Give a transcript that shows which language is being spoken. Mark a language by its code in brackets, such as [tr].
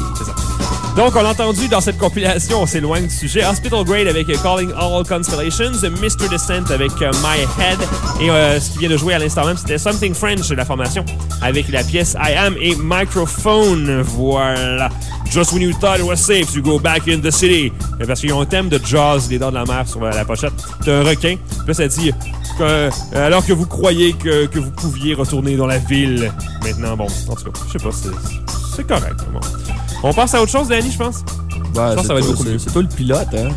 [fr] C'est ça. Donc, on a entendu dans cette compilation, on s'éloigne du sujet, Hospital Grade avec Calling All Constellations, Mr. Descent avec My Head, et ce qui vient de jouer à l'instant même, c'était Something French de la formation, avec la pièce I Am et Microphone, voilà. [en] Just when you thought it was safe, you go back in the city. [fr] Parce qu'ils ont un thème de Jaws, les dents de la mer sur la pochette. C'est un requin. Puis ça dit, alors que vous croyez que vous pouviez retourner dans la ville, maintenant, bon, en tout cas, je sais pas, c'est correct, vraiment. On passe à autre chose, Danny, je pense. Ben, ça va être beaucoup mieux. C'est toi le pilote, hein?